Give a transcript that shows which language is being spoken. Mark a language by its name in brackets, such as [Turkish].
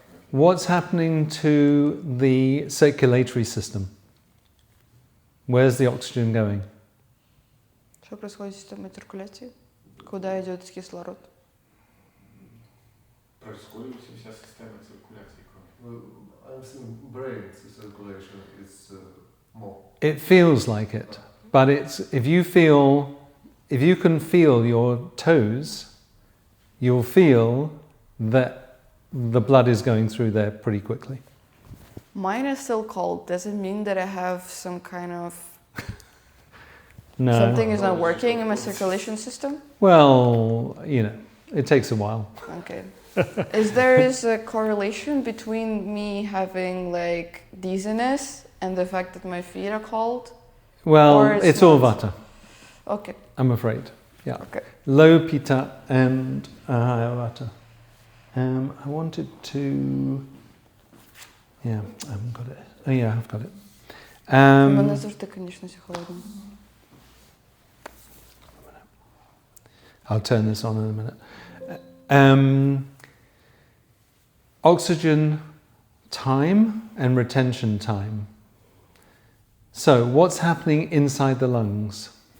[English] What's happening to the circulatory system? Where's the oxygen going? [Russian] Що происходит с системой циркуляции? Куда идет кислород? [Ukrainian] Прискорюється вся система циркуляції крові. [English] I'm seeing brain circulation is more. It feels like it, but it's if you can feel your toes, you'll feel that the blood is going through there pretty quickly. Mine is still cold. Does it mean that I have some kind of No. something is not working in my circulation system? Well, it takes a while. Okay. Is there a correlation between me having like dizziness and the fact that my feet are cold? Well, Or it's all not? vata, Okay. I'm afraid. Yeah. Okay. Low pitta and high vata. I wanted to. Yeah, I haven't got it. Oh yeah, I've got it. [Ukrainian] У мене завжди, звісно, холодно. [English] I'll turn this on in a minute. Oxygen time and retention time. So, what's happening inside the lungs?